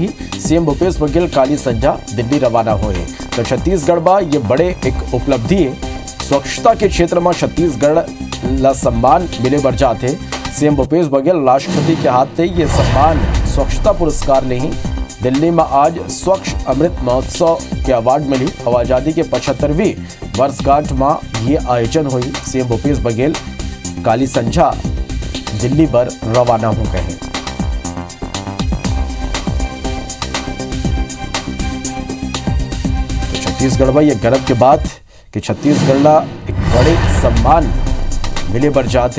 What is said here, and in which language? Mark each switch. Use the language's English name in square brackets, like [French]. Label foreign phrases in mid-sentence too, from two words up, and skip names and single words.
[Chhattisgarhi] सीएम भूपेश बघेल काली संझा दिल्ली रवाना हुए। तो छत्तीसगढ़ में ये बड़े एक उपलब्धि है। स्वच्छता के क्षेत्र में छत्तीसगढ़ ला सम्मान मिले बर जाते। सीएम भूपेश बघेल राष्ट्रपति के हाथ से ये सम्मान स्वच्छता पुरस्कार ले। दिल्ली में आज स्वच्छ अमृत महोत्सव के अवार्ड मिली। और आजादी के 75वीं वर्षगांठ में ये आयोजन हुई। सीएम भूपेश बघेल काली संझा दिल्ली पर रवाना हो गए। तो छत्तीसगढ़ में यह गर्व के बात कि छत्तीसगढ़ ला एक बड़े सम्मान मिले बर जाते।